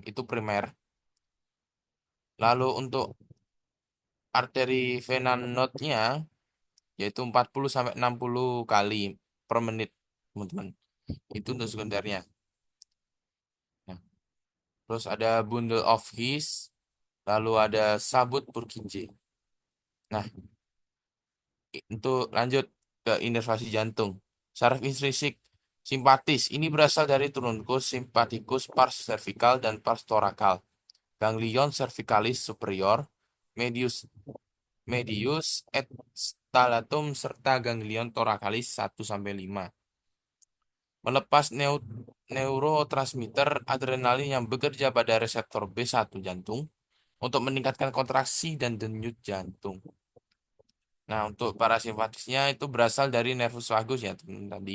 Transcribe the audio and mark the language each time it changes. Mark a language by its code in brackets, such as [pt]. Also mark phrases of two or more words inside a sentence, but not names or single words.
[id] Itu primer. Lalu untuk arteri vena notnya yaitu 40 sampai 60 kali per menit teman-teman. Itu untuk sekundernya. Nah, terus ada [en] bundle of His, [id] lalu ada sabut Purkinje. Nah, untuk lanjut ke inervasi jantung. Saraf intrinsik simpatis ini berasal dari [la] truncus simpaticus pars cervical [id] dan [la] pars thoracal. Ganglion cervicalis superior, medius medius et stalatum [id] serta ganglion thoracalis 1 sampai 5. Melepas neurotransmitter adrenalin yang bekerja pada reseptor B1 jantung untuk meningkatkan kontraksi dan denyut jantung. Nah, untuk parasimpatisnya itu berasal dari nervus vagus ya, teman tadi.